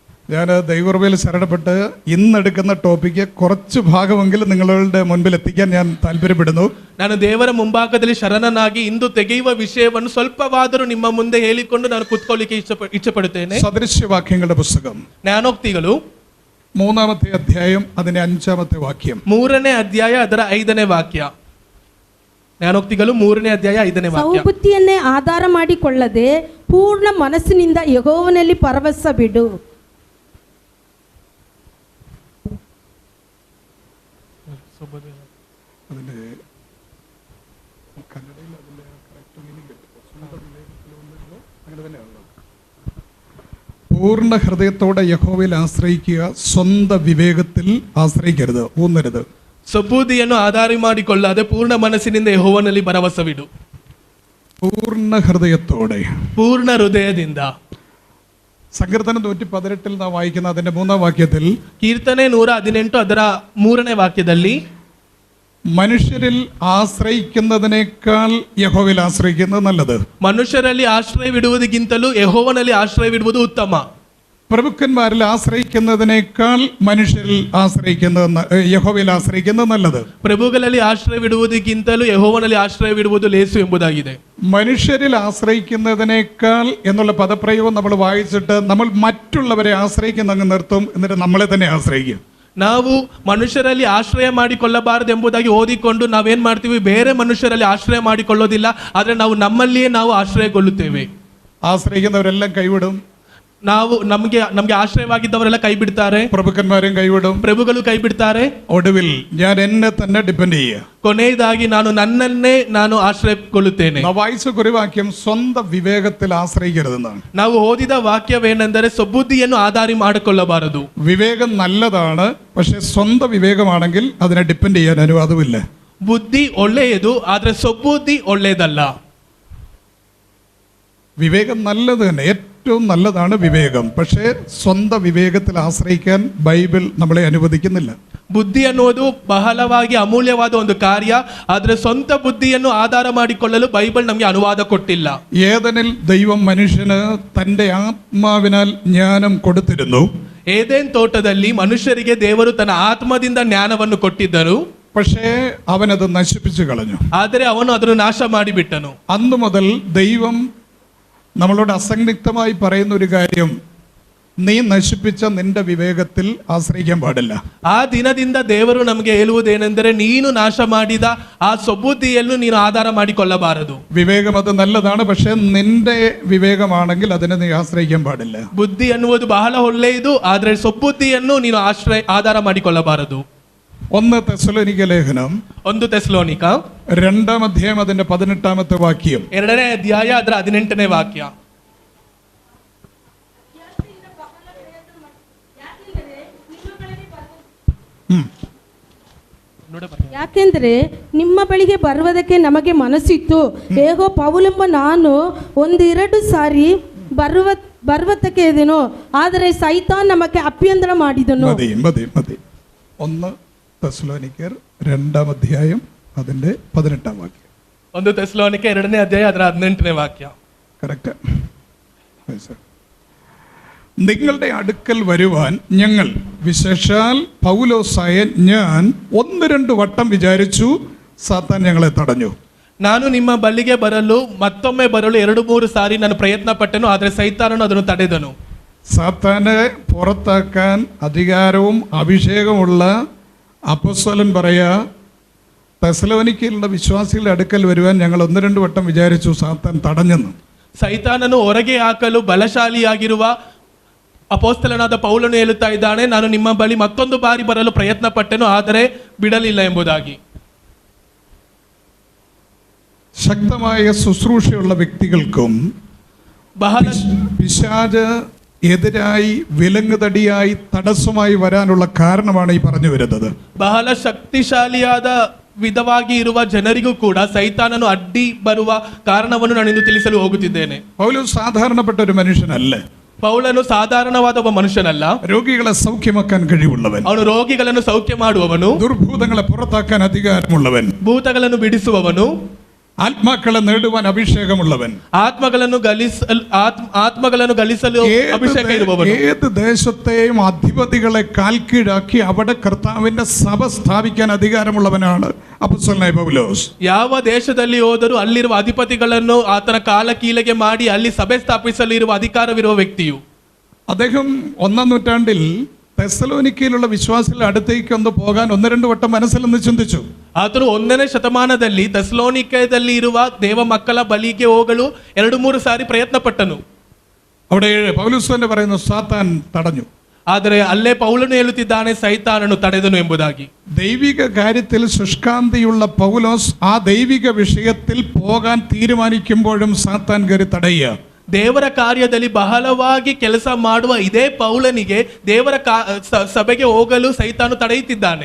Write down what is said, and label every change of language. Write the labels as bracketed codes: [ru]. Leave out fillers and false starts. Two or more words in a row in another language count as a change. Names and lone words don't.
[ml] ഞാൻ ദൈവകൃപയിൽ ശരണപ്പെട്ട് ഇന്നെടുക്കുന്ന ടോപ്പിക്ക് കുറച്ച് ഭാഗമെങ്കിലും നിങ്ങളുടെ മുൻപിൽ എത്തിക്കാൻ ഞാൻ താല്പര്യപ്പെടുന്നു. [kn] ನಾನು ದೇವರ ಮುಂಭಾಗದಲ್ಲಿ ಶರಣನಾಗಿ ಇಂದು ತೆಗೆಯುವ ವಿಷಯವನ್ನು ಸ್ವಲ್ಪವಾದರೂ ನಿಮ್ಮ ಮುಂದೆ ಹೇಳಿಕೊಂಡು ನಾನು ಕೂತ್ಕೊಳ್ಳಿಕ್ಕೆ ಇಚ್ಛಪಡುತ್ತೇನೆ. [ml] സദൃശ്യവാക്യങ്ങളുടെ പുസ്തകം [kn] ಜ್ಞಾನೋಕ್ತಿಗಳು [ml] 3-ാമത്തെ അധ്യായം അതിന്റെ 5-ാമത്തെ വാക്യം. [kn] 3ನೇ ಅಧ್ಯಾಯ ಅದರ 5ನೇ ವಾಕ್ಯ. ಜ್ಞಾನೋಕ್ತಿಗಳು 3ನೇ ಅಧ್ಯಾಯ 5ನೇ ವಾಕ್ಯ. ಸೌಬುದ್ಧಿಯನ್ನೇ ಆಧಾರ ಮಾಡಿಕೊಳ್ಳದೆ ಪೂರ್ಣ ಮನಸ್ಸಿನಿಂದ ಯೆಹೋವನಲ್ಲಿ ಭರವಸೆ ಬಿಡು. [ml] പൂർണ്ണ ഹൃദയത്തോടെ യഹോവയിൽ ആശ്രയിക്കുക, സ്വന്തം വിവേകത്തിൽ ആശ്രയിക്കരുത്, ഊന്നരുത്. [kn] ಸಬೂದಿಯನ್ನು ಆಧಾರ ಮಾಡಿಕೊಳ್ಳದೆ ಪೂರ್ಣ ಮನಸ್ಸಿನಿಂದ ಯೆಹೋವನಲ್ಲಿ ಭರವಸವಿಡು. [ml] പൂർണ്ണ ഹൃദയത്തോടെ, [kn] ಪೂರ್ಣ ಹೃದಯದಿಂದ. [ml] സങ്കീർത്തനം 118 നാം വായിക്കുന്ന അതിന്റെ 3-ാം വാക്യത്തിൽ, [kn] ಕೀರ್ತನೆ 118 ಅದರ 3ನೇ ವಾಕ್ಯದಲ್ಲಿ, [ml] മനുഷ്യരിൽ ആശ്രയിക്കുന്നതിനേക്കാൾ യഹോവയിൽ ആശ്രയിക്കുന്നത് നല്ലത്. [kn] ಮನುಷ್ಯರಲ್ಲಿ ಆಶ್ರಯವಿಡುವುದಕ್ಕಿಂತಲೂ ಯೆಹೋವನಲ್ಲಿ ಆಶ್ರಯವಿಡುವುದು ಉತ್ತಮ. [ml] പ്രഭുക്കന്മാരിൽ ആശ്രയിക്കുന്നതിനേക്കാൾ മനുഷ്യരിൽ യഹോവയിൽ ആശ്രയിക്കുന്നത് നല്ലത്. [kn] ಪ್ರಭುಗಳಲ್ಲಿ ಆಶ್ರಯವಿಡುವುದಕ್ಕಿಂತಲೂ ಯೆಹೋವನಲ್ಲಿ ಆಶ್ರಯವಿಡುವುದು ಲೇಸು ಎಂಬುದಾಗಿದೆ. [ml] മനുഷ്യരിൽ ആശ്രയിക്കുന്നതിനേക്കാൾ എന്നുള്ള പദപ്രയോഗം നമ്മൾ വായിച്ചിട്ട് നമ്മൾ മറ്റുള്ളവരെ ആശ്രയിക്കുന്നങ്ങ് നിർത്തും, എന്നിട്ട് നമ്മളെ തന്നെ ആശ്രയിക്കും. [kn] ನಾವು ಮನುಷ್ಯರಲ್ಲಿ ಆಶ್ರಯ ಮಾಡಿಕೊಳ್ಳಬಾರದು ಎಂಬುದಾಗಿ ಓದಿಕೊಂಡು ನಾವೇನ್ ಮಾಡ್ತೀವಿ, ಬೇರೆ ಮನುಷ್ಯರಲ್ಲಿ ಆಶ್ರಯ ಮಾಡಿಕೊಳ್ಳೋದಿಲ್ಲ, ಆದ್ರೆ ನಾವು ನಮ್ಮಲ್ಲಿಯೇ ನಾವು ಆಶ್ರಯಗೊಳ್ಳುತ್ತೇವೆ. [ml] ആശ്രയിക്കുന്നവരെല്ലാം കൈവിടും. [kn] ನಮಗೆ ಆಶ್ರಯವಾಗಿದ್ದವರೆಲ್ಲ ಕೈ ಬಿಡ್ತಾರೆ. [ml] പ്രഭുക്കന്മാരും കൈവിടും. [kn] ಪ್ರಭುಗಳು ಕೈ ಬಿಡ್ತಾರೆ. [ml] ഒടുവിൽ ഞാൻ എന്നെ തന്നെ ഡിപ്പെൻഡ് ചെയ്യുക. [kn] ಕೊನೆಯದಾಗಿ ನಾನು ನನ್ನನ್ನೇ ನಾನು ಆಶ್ರಯಗೊಳ್ಳುತ್ತೇನೆ. [ml] വായിച്ച കുറിവാക്യം സ്വന്തം വിവേകത്തിൽ ആശ്രയിക്കരുതെന്നാണ്. [kn] ನಾವು ಓದಿದ ವಾಕ್ಯವೇನೆಂದರೆ ಸಬುದ್ಧಿಯನ್ನು ಆಧಾರ ಮಾಡಿಕೊಳ್ಳಬಾರದು. [ml] വിവേകം നല്ലതാണ്, പക്ഷെ സ്വന്തം വിവേകമാണെങ്കിൽ അതിനെ ഡിപ്പെൻഡ് ചെയ്യാൻ അനുവാദമില്ല. [kn] ಬುದ್ಧಿ ಒಳ್ಳೆಯದು, ಆದ್ರೆ ಸಬುದ್ಧಿ ಒಳ್ಳೆಯದಲ್ಲ. [ml] വിവേകം നല്ലത് തന്നെ, ഏറ്റവും നല്ലതാണ് വിവേകം. പക്ഷേ സ്വന്തം വിവേകത്തിൽ ആശ്രയിക്കാൻ ബൈബിൾ നമ്മളെ അനുവദിക്കുന്നില്ല. [kn] ಬುದ್ಧಿ ಅನ್ನುವುದು ಬಹಳವಾಗಿ ಅಮೂಲ್ಯವಾದ ಒಂದು ಕಾರ್ಯ, ಆದ್ರೆ ಸ್ವಂತ ಬುದ್ಧಿಯನ್ನು ಆಧಾರ ಮಾಡಿಕೊಳ್ಳಲು ಬೈಬಲ್ ನಮಗೆ ಅನುವಾದ ಕೊಟ್ಟಿಲ್ಲ. [ml] ഏദനിൽ ദൈവം മനുഷ്യന് തന്റെ ആത്മാവിനാൽ ജ്ഞാനം കൊടുത്തിരുന്നു. [kn] ಏದೇನ್ ತೋಟದಲ್ಲಿ ಮನುಷ್ಯರಿಗೆ ದೇವರು ತನ್ನ ಆತ್ಮದಿಂದ ಜ್ಞಾನವನ್ನು ಕೊಟ್ಟಿದ್ದರು. [ml] പക്ഷേ അവനത് നശിപ്പിച്ചു കളഞ്ഞു. [kn] ಆದರೆ ಅವನು ಅದನ್ನು ನಾಶ ಮಾಡಿಬಿಟ್ಟನು. [ml] അന്നു മുതൽ ദൈവം നമ്മളോട് അസംദിഗ്ധമായി പറയുന്ന ഒരു കാര്യം, നീ നശിപ്പിച്ച നിന്റെ വിവേകത്തിൽ ആശ്രയിക്കാൻ പാടില്ല. [kn] ಆ ದಿನದಿಂದ ದೇವರು ನಮಗೆ ಹೇಳುವುದೇನೆಂದರೆ, ನೀನು ನಾಶ ಮಾಡಿದ ಆ ಸಬುದ್ಧಿಯನ್ನು ನೀನು ಆಧಾರ ಮಾಡಿಕೊಳ್ಳಬಾರದು. [ml] വിവേകം അത് നല്ലതാണ്, പക്ഷെ നിന്റെ വിവേകമാണെങ്കിൽ അതിനെ നീ ആശ്രയിക്കാൻ പാടില്ല. [kn] ಬುದ್ಧಿ ಅನ್ನುವುದು ಬಹಳ ಒಳ್ಳೆಯದು, ಆದರೆ ಸಬುದ್ಧಿಯನ್ನು ನೀನು ಆಧಾರ ಮಾಡಿಕೊಳ್ಳಬಾರದು. [ml] 1 തെസ്സലോനിക്ക ലേഖനം [kn] 1 ತೆಸಲೋನಿಕ [ml] 2-ാം അധ്യായം അതിന്റെ 18-ാമത്തെ വാക്യം. [kn] 2ನೇ ಅಧ್ಯಾಯ ಅದರ 18ನೇ ವಾಕ್ಯ. ಯಾಕೆಂದರೆ ನಿಮ್ಮ ಬಳಿಗೆ ಬರುವುದಕ್ಕೆ ನಮಗೆ ಮನಸ್ಸಿತ್ತು. ಹೇಗೋ ಪೌಲೆಂಬ ನಾನು 1-2 ಸಾರಿ ಬರುವುದಕ್ಕೆ ಇದ್ದೇನೋ, ಆದರೆ ಸೈತಾನ್ ನಮಗೆ ಅಭ್ಯಂತರ ಮಾಡಿದನು. [ml] മതി 1 തെസ്സലോനിക്കർ 2-ാം അധ്യായം അതിന്റെ 18-ാം വാക്യം. [kn] 1 ತೆಸಲೋನಿಕ 2ನೇ ಅಧ್ಯಾಯ ಅದರ 18ನೇ ವಾಕ್ಯ. [ml] കറക്റ്റ്. നിങ്ങളുടെ അടുക്കൽ വരുവാൻ ഞങ്ങൾ, വിശേഷാൽ പൗലോസായ ഞാൻ 1-2 വട്ടം വിചാരിച്ചു, സാത്താൻ ഞങ്ങളെ തടഞ്ഞു. [kn] ನಾನು ನಿಮ್ಮ ಬಳಿಗೆ ಬರಲು ಮತ್ತೊಮ್ಮೆ ಬರಲು 2-3 ಸಾರಿ ನಾನು ಪ್ರಯತ್ನ ಪಟ್ಟೆನು, ಆದರೆ ಸೈತಾನನು ಅದನ್ನು ತಡೆದನು. [ml] സാത്താനെ പുറത്താക്കാൻ അധികാരവും അഭിഷേകമുള്ള അപ്പോസ്തലൻ പറയാ, തെസ്സലോനിക്കയിലുള്ള വിശ്വാസികളുടെ അടുക്കൽ വരുവാൻ ഞങ്ങൾ 1-2 വട്ടം വിചാരിച്ചു, സാത്താൻ തടഞ്ഞെന്ന്. [kn] ಸೈತಾನನು ಹೊರಗೆ ಹಾಕಲು ಬಲಶಾಲಿಯಾಗಿರುವ ಅಪೊಸ್ತಲನಾದ ಪೌಲನು ಹೇಳುತ್ತಾ ಇದ್ದಾನೆ, ನಾನು ನಿಮ್ಮ ಬಳಿ ಮತ್ತೊಂದು ಬಾರಿ ಬರಲು ಪ್ರಯತ್ನ ಪಟ್ಟೆನು, ಆದರೆ ಬಿಡಲಿಲ್ಲ ಎಂಬುದಾಗಿ. [ml] ശക്തമായ ശുശ്രൂഷയുള്ള വ്യക്തികൾക്കും [kn] ಬಹಳ [ml] പിശാച് എതിരായി വിലങ്ങുതടിയായി തടസ്സമായി വരാനുള്ള കാരണമാണ് ഈ പറഞ്ഞു വരുന്നത്. [kn] ಬಹಳ ಶಕ್ತಿಶಾಲಿಯಾದ ವಿಧವಾಗಿ ಇರುವ ಜನರಿಗೂ ಕೂಡ ಸೈತಾನನು ಅಡ್ಡಿ ಬರುವ ಕಾರಣವನ್ನು ನಾನು ಇಂದು ತಿಳಿಸಲು ಹೋಗುತ್ತಿದ್ದೇನೆ. [ml] പൗലോസ് സാധാരണപ്പെട്ട ഒരു മനുഷ്യനല്ല. [kn] ಪೌಲನು ಸಾಧಾರಣವಾದ ಒಬ್ಬ ಮನುಷ್ಯನಲ್ಲ. [ml] രോഗികളെ സൗഖ്യമാക്കാൻ കഴിവുള്ളവൻ, [kn] ಅವನು ರೋಗಿಗಳನ್ನು ಸೌಖ್ಯ ಮಾಡುವವನು, [ml] ദുർഭൂതങ്ങളെ പുറത്താക്കാൻ അധികാരമുള്ളവൻ, [kn] ಭೂತಗಳನ್ನು ಬಿಡಿಸುವವನು, [ml] ആത്മാക്കളെ നേടുവാൻ അഭിഷേകമുള്ളവൻ, [kn] ಆತ್ಮಗಳನ್ನು ಗಳಿಸಲು ಅಭಿಷೇಕ ಇರುವವನು, [ml] ഏത് ദേശത്തെയും അധിപതികളെ കാൽക്കീഴാക്കി അവിടെ കർത്താവിന്റെ സഭ സ്ഥാപിക്കാൻ അധികാരമുള്ളവനാണ് അപ്പോസ്തലനായ പൗലോസ്. [kn] ಯಾವ ದೇಶದಲ್ಲಿ ಹೋದರೂ ಅಲ್ಲಿರುವ ಅಧಿಪತಿಗಳನ್ನು ಆತನ ಕಾಲ ಕೀಲೆಗೆ ಮಾಡಿ ಅಲ್ಲಿ ಸಭೆ ಸ್ಥಾಪಿಸಲು ಇರುವ ಅಧಿಕಾರವಿರುವ ವ್ಯಕ್ತಿಯು. [ml] അദ്ദേഹം 1-ാം നൂറ്റാണ്ടിൽ തെസ്സലോനിക്കയിലുള്ള വിശ്വാസികളുടെ അടുത്തേക്ക് ഒന്ന് പോകാൻ 1-2 വട്ടം മനസ്സിലൊന്ന് ചിന്തിച്ചു. [kn] ಆತನು 1ನೇ ಶತಮಾನದಲ್ಲಿ ಥೆಸಲೋನಿಕದಲ್ಲಿ ಇರುವ ದೇವ ಮಕ್ಕಳ ಬಳಿಗೆ ಹೋಗಲು 2-3 ಸಾರಿ ಪ್ರಯತ್ನ ಪಟ್ಟನು. [ml] അവിടെ പൗലോസ് തന്നെ പറയുന്നു, സാത്താൻ തടഞ്ഞു. [kn] ಆದರೆ ಅಲ್ಲೇ ಪೌಲನು ಹೇಳುತ್ತಿದ್ದಾನೆ, ಸೈತಾನನು ತಡೆದನು ಎಂಬುದಾಗಿ. [ml] ദൈവിക കാര്യത്തിൽ ശുഷ്കാന്തിയുള്ള പൗലോസ് ആ ദൈവിക വിഷയത്തിൽ പോകാൻ തീരുമാനിക്കുമ്പോഴും സാത്താൻ കയറി തടയുക. [kn] ದೇವರ ಕಾರ್ಯದಲ್ಲಿ ಬಹಳವಾಗಿ ಕೆಲಸ ಮಾಡುವ ಇದೇ ಪೌಲನಿಗೆ ದೇವರ ಸಭೆಗೆ ಹೋಗಲು ಸೈತಾನು ತಡೆಯುತ್ತಿದ್ದಾನೆ.